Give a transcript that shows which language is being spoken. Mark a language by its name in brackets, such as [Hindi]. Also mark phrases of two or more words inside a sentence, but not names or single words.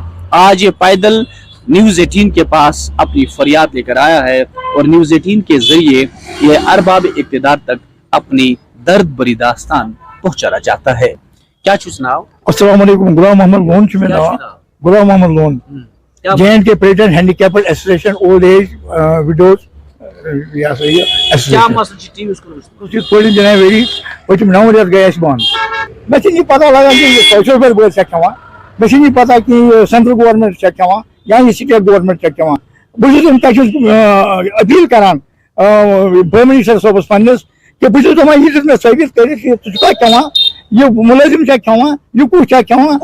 [Urdu] آج یہ پیدل نیوز 18 کے پاس اپنی فریاد لے کر آیا ہے اور نیوز 18 کے ذریعے یہ ارباب اقتدار تک اپنی درد بری داستان پہنچانا چاہتا ہے۔ کیا سناؤ؟ [Arabic] السلام علیکم، [Kashmiri] غلام محمد لون چھ میں غلام محمد لون [English] J and K president handicapped association old age widows [Kashmiri] یا صحیح ایسوسیشن جنوری پتم 9 رٮ۪تھ گٔے اَسہِ بنٛد۔ مےٚ چھِ نہٕ پتہ لگان کہِ یہِ [English] social welfare [Kashmiri] چھا کھٮ۪وان، مےٚ چھِ نہٕ پتہ کہِ یہِ [English] central government [Kashmiri] چھا کھٮ۪وان یا یہِ [English] state government [Kashmiri] چھا کھٮ۪وان۔ بہٕ چھُس تۄہہِ چھُس اپیل کران [English] prime minister [Kashmiri] صٲبس پننِس کہ بہٕ چھُس دپان یہِ دِژ مےٚ ثٲبت کٔرِتھ کہِ ژٕ چھُکھا کھٮ۪وان، یہِ مُلٲزِم چھا کھٮ۪وان، یہِ کُس چھا کھٮ۪وان۔